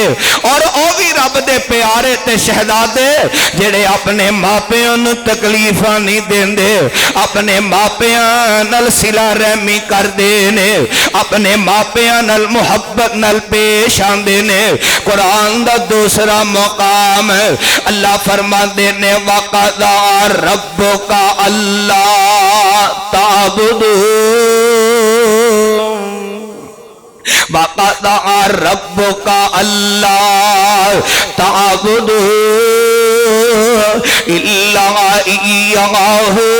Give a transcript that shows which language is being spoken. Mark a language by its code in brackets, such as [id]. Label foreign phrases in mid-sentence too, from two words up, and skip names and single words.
[pa] اور او بھی رب دے پیارے تے شہزادے جڑے اپنے ماپیاں نو تکلیفاں نہیں دیندے، اپنے ماپیاں نال صلہ رحمی کر دے نے، اپنے ماپیاں نال محبت نال پیش آندے نے۔ قرآن دا دوسرا مقام اللہ فرما دے نے [ar] وَقَضَى ربک اللہ تعبدوا وقضى ربك ألا تعبدوا إلا إياه